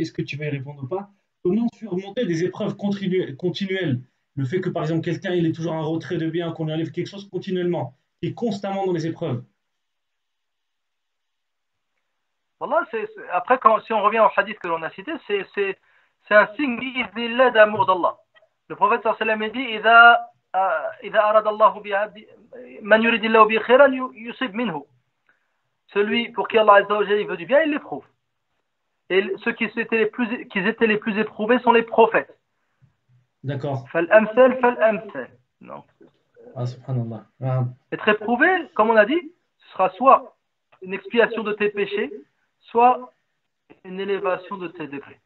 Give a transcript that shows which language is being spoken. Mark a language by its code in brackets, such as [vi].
[fr] Est-ce que tu vas y répondre ou pas? Comment surmonter des épreuves continuelles? Le fait que par exemple quelqu'un il est toujours un retrait de bien, qu'on lui enlève quelque chose continuellement, qui est constamment dans les épreuves. Voilà, après, si on revient au hadith que l'on a cité, c'est un signe d'amour d'Allah. Le prophète sallallahu alayhi wa sallam dit [ar] إذا أراد الله بعبد من يريد الله به خيرا يصيب منه. [fr] Celui pour qui Allah Azza wa Jalla veut du bien, il l'éprouve. Et ceux qui étaient les plus éprouvés sont les prophètes. D'accord. [ar] فالأمثل. Subhanallah. [fr] Être éprouvé, comme on a dit, ce sera soit une expiation de tes péchés, soit une élévation de tes degrés.